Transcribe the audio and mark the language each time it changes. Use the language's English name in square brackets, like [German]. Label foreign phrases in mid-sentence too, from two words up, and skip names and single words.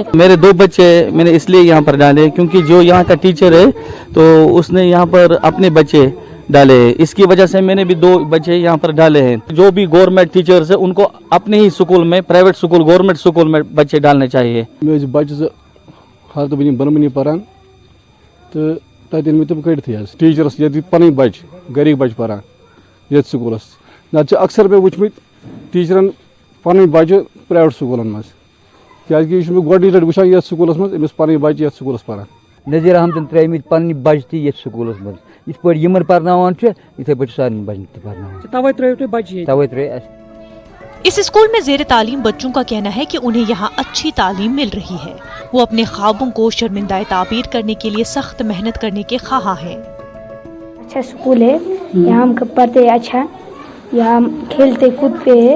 [Hindi] मेरे 2 बच्चे मैंने इसलिए यहाँ पर डाले क्योंकि जो यहाँ का टीचर है तो उसने यहाँ पर अपने बच्चे डाले, इसकी वजह से मैंने भी 2 बच्चे यहाँ पर डाले हैं। जो भी गवर्नमेंट टीचर्स है उनको अपने ही स्कूल में, प्राइवेट स्कूल, गवर्नमेंट स्कूल में बच्चे डालने चाहिए। मेरे बच्चे [Kashmiri] हाल तो बनी बर्मनी परान तो तन में तुम कड़ी टीचरस ये पन बच गरीब बच परान ये स्कूलस ना अक्सर पे वुचमित टीचरन पन बच्चे प्राइवेट स्कूलन मज क्या गोडी लट वुचान ये स्कूलस मज अमिस पन बच्चे ये स्कूलस परान। नज़ीर अहमदन त्रेमित पन्नी बच्चे ये स्कूलस मज इस पे यमन पर्नावान इथे बच्चे सारे बच्चे पर्नावान। [Hindi] इस स्कूल में ज़ेर तालीम बच्चों का कहना है कि उन्हें यहाँ अच्छी तालीम मिल रही है। वो अपने ख्वाबों को शर्मिंदा ताबीर करने के लिए सख्त मेहनत करने के ख्वाह हैं। अच्छा स्कूल है, यहाँ हम पढ़ते हैं, अच्छा यहाँ हम खेलते कूदते हैं।